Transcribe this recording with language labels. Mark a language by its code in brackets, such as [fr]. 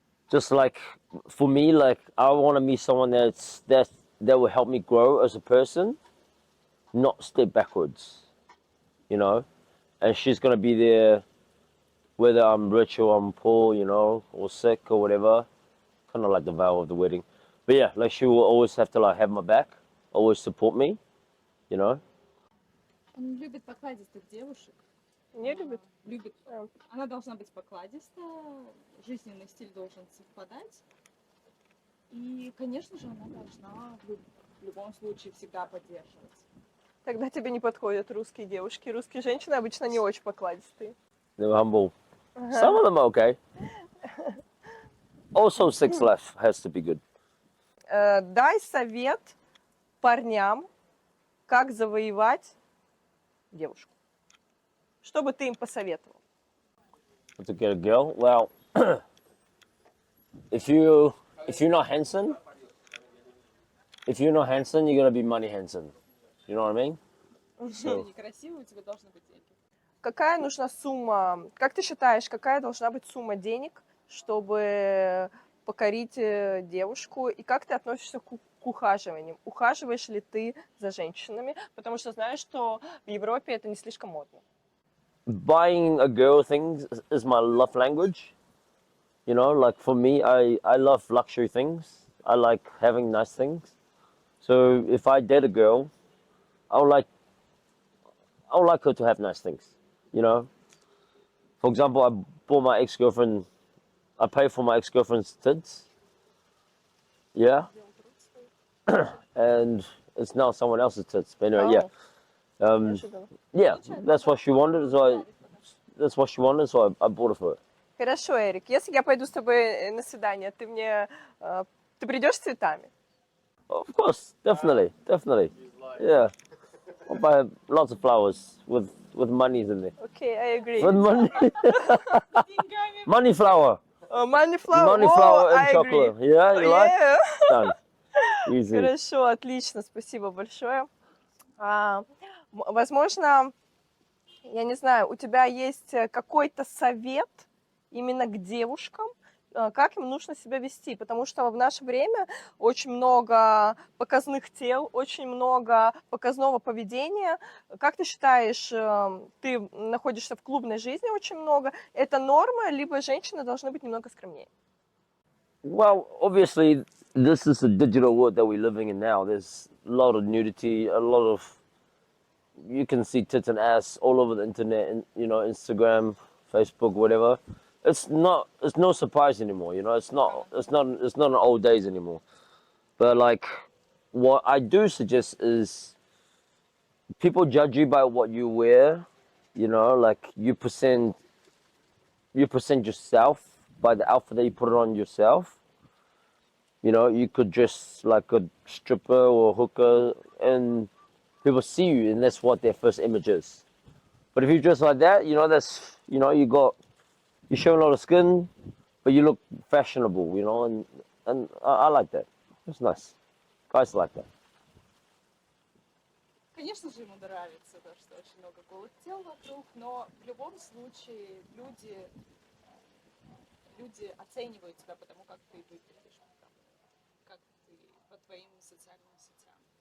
[en] Just like for me, like I want to meet someone that will help me grow as a person, not step backwards. You know, and she's gonna be there whether I'm rich or I'm poor, you know, or sick or whatever. Kind of like the vow of the wedding. But yeah, like she will always have to like have my back, always support me, you know. [ru] Он любит покладистых девушек. Не любит? Любит. А. Она должна быть покладистая, жизненный стиль должен совпадать. И, конечно же, она должна в любом случае всегда поддерживать. Тогда тебе не подходят русские девушки. Русские женщины обычно не очень покладистые. [en] They're humble. Some of them are okay. Also, sex life has to be good. [ru] Дай совет парням, как завоевать девушку. Что бы ты им посоветовал? [en] To get a girl, well, if you're not handsome, you're gonna be money handsome. You know what I mean? [ru] Если ты некрасивый, у тебя должны быть деньги. Какая нужна сумма, как ты считаешь, какая должна быть сумма денег, чтобы покорить девушку? И как ты относишься к ухаживаниям? Ухаживаешь ли ты за женщинами? Потому что знаешь, что в Европе это не слишком модно. [en] Buying a girl things is my love language. You know, like for me, I love luxury things. I like having nice things. So if I date a girl, I would like her to have nice things. You know, for example, I paid for my ex-girlfriend's tits. Yeah, and it's now someone else's tits. But anyway, yeah. [ru] Неожиданно. [en] Yeah, that's what she wanted, so I bought it for her. [ru] Хорошо, Эрик, если я пойду с тобой на свидание, ты придешь с цветами? [en] Of course, definitely. Yeah, I'll buy lots of flowers with monies in there. Окей, I agree. With money, money flower, Money flower, money flower and I agree. chocolate. Yeah, you like? Yeah. Done. Easy. [ru] Хорошо, отлично, спасибо большое. Возможно, я не знаю, у тебя есть какой-то совет именно к девушкам, как им нужно себя вести, потому что в наше время очень много показных тел, очень много показного поведения. Как ты считаешь, ты находишься в клубной жизни очень много, это норма, либо женщины должны быть немного скромнее? [en] Well, obviously, this is a digital world that we're living in now. There's a lot of nudity, you can see tits and ass all over the internet, and you know, Instagram, Facebook, whatever. It's no surprise anymore. You know, it's not an old days anymore. But like, what I do suggest is people judge you by what you wear. You know, like you present yourself by the outfit that you put on yourself. You know, you could dress like a stripper or a hooker, and people see you, and that's what their first image is. But if you dress like that, you know, you're showing a lot of skin, but you look fashionable, you know, and I like that. It's nice. Guys like that. [ru] Конечно же, ему нравится, то, что очень много голых тел вокруг, но в любом случае люди оценивают тебя по тому, как ты выглядишь, как ты по твоим социальным сетям.